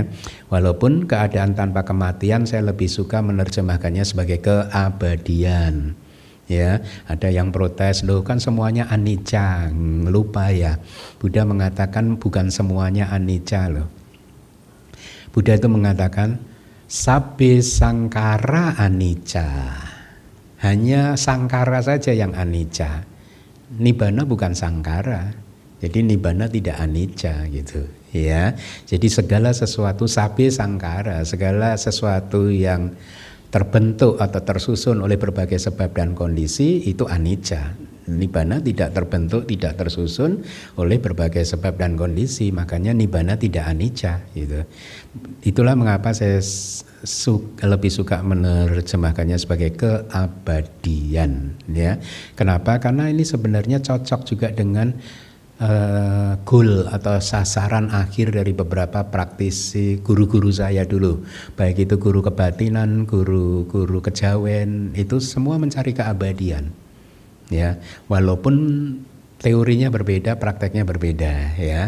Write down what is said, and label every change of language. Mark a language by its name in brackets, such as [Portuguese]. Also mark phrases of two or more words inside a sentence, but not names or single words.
[Indonesian] Walaupun keadaan tanpa kematian saya lebih suka menerjemahkannya sebagai keabadian. Ya, ada yang protes, loh kan semuanya anicca, lupa ya. Buddha mengatakan bukan semuanya anicca loh. Buddha itu mengatakan [Pali] sabbe sangkara anicca. [Indonesian] Hanya sangkara saja yang anicca. Nibbana bukan sangkara. Jadi nibbana tidak anicca gitu, ya. Jadi segala sesuatu [Pali] sabbe sangkara, [Indonesian] segala sesuatu yang terbentuk atau tersusun oleh berbagai sebab dan kondisi itu anicca. Nibbana tidak terbentuk, tidak tersusun oleh berbagai sebab dan kondisi, makanya nibbana tidak anicca gitu. Itulah mengapa saya lebih suka menerjemahkannya sebagai keabadian ya. Kenapa? Karena ini sebenarnya cocok juga dengan goal atau sasaran akhir dari beberapa praktisi guru-guru saya dulu, baik itu guru kebatinan, guru kejawen, itu semua mencari keabadian ya, walaupun teorinya berbeda, prakteknya berbeda ya.